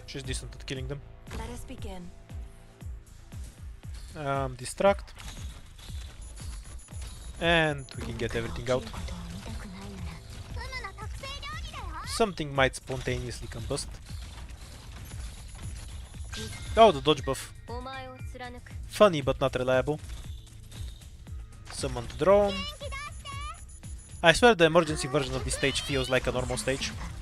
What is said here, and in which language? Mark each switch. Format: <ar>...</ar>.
<en>Yeah, she's decent at killing them. Let us begin. Distract. And we can get everything out.</en> <ja>ことを見たくないならフムの特製料理だよ。</ja> <en>Something might spontaneously combust. Oh, the dodge buff.</en> <ja>お前を貫く。</ja> <en>Funny but not reliable. Summon to drone. I swear the emergency version of this stage feels like a normal stage.</en>